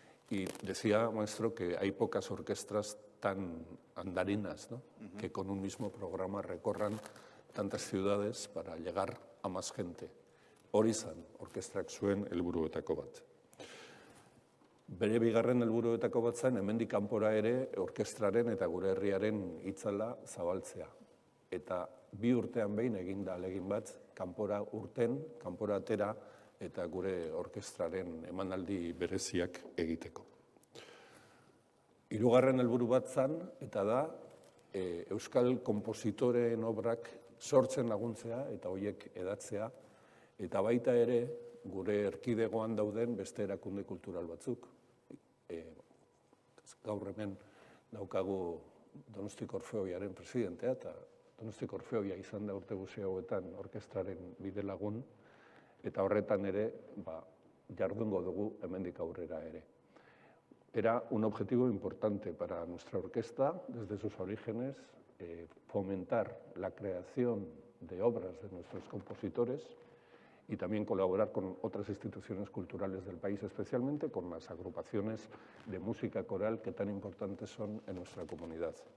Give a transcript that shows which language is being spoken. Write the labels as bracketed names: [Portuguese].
[Spanish] Y decía, maestro, que hay pocas orquestas tan andarinas, ¿no? Que con un mismo programa recorran tantas ciudades para llegar a más gente. [Basque] Hori zen, orkestrak zuen helburuetako bat. Bere bigarren helburuetako bat zen, hemendik kanpora ere orkestraren eta gure herriaren itzala zabaltzea. Eta 2 urtean behin eginda ahalegin bat, kanpora atera eta gure orkestraren emanaldi bereziak egiteko. Hirugarren helburu bat zan, eta da, euskal konpositoreen obrak sortzen laguntzea eta horiek edatzea, eta baita ere gure erkidegoan dauden beste erakunde kultural batzuk. Gaur hemen daukagu Donostiko Orfeoiaren presidentea, eta Donostiko Orfeoia izan da urte guzti hauetan orkestraren bidelagun, eta horretan ere jardungo dugu hemendik aurrera ere. [Spanish] Era un objetivo importante para nuestra orquesta desde sus orígenes, fomentar la creación de obras de nuestros compositores y también colaborar con otras instituciones culturales del país, especialmente con las agrupaciones de música coral que tan importantes son en nuestra comunidad.